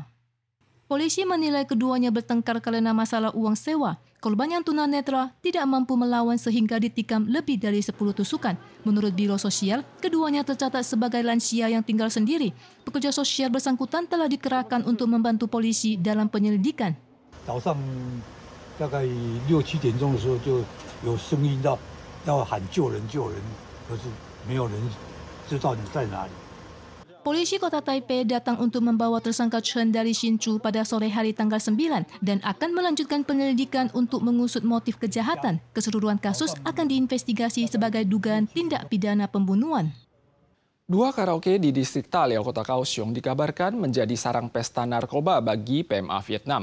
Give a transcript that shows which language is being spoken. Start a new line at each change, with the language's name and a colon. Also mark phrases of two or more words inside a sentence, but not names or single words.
Indonesian: Polisi menilai keduanya bertengkar karena masalah uang sewa. Korban yang tunanetra tidak mampu melawan sehingga ditikam lebih dari 10 tusukan. Menurut Biro Sosial, keduanya tercatat sebagai lansia yang tinggal sendiri. Pekerja sosial bersangkutan telah dikerahkan untuk membantu polisi dalam penyelidikan.
Chinese: 早上大概6、7点钟的时候就有声音到要喊救人救人，可是没有人知道你在哪里。
Indonesian: Polisi Kota Taipei datang untuk membawa tersangka Chen dari Hsinchu pada sore hari tanggal 9 dan akan melanjutkan penyelidikan untuk mengusut motif kejahatan. Keseluruhan kasus akan diinvestigasi sebagai dugaan tindak pidana pembunuhan. Dua karaoke di distrik Taliau, Kota Kaohsiung dikabarkan menjadi sarang pesta narkoba bagi PMA Vietnam.